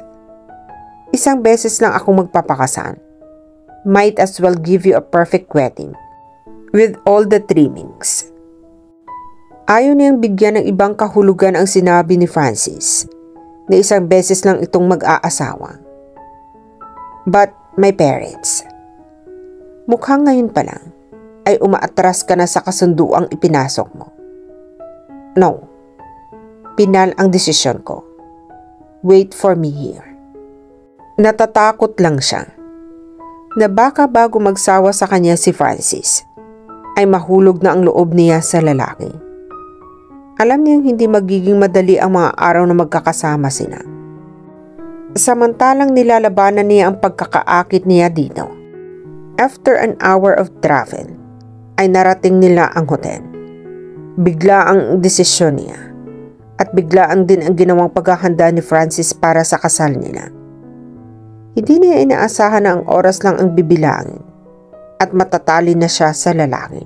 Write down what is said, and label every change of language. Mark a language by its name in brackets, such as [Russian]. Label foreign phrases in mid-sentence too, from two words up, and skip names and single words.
[Filipino] Isang beses lang ako magpapakasal. [English] Might as well give you a perfect wedding with all the trimmings. [Filipino] Ayaw niyang bigyan ng ibang kahulugan ang sinabi ni Francis na isang beses lang itong mag-aasawa. [English] But my parents, [Filipino] mukhang ngayon pa lang ay umaatras ka na sa kasunduang ipinasok mo. No, pinal ang desisyon ko. [English] Wait for me here. [Filipino] Natatakot lang siya na baka bago magsawa sa kanya si Francis ay mahulog na ang loob niya sa lalaki. Alam niyang hindi magiging madali ang mga araw na magkakasama sila. Samantalang nilalabanan niya ang pagkakaakit niya dito. [English] After an hour of travel, [Filipino] ay narating nila ang hotel. Bigla ang desisyon niya at biglaan din ang ginawang paghahanda ni Francis para sa kasal nila. Hindi niya inaasahan na ang oras lang ang bibilangin at matatali na siya sa lalaki.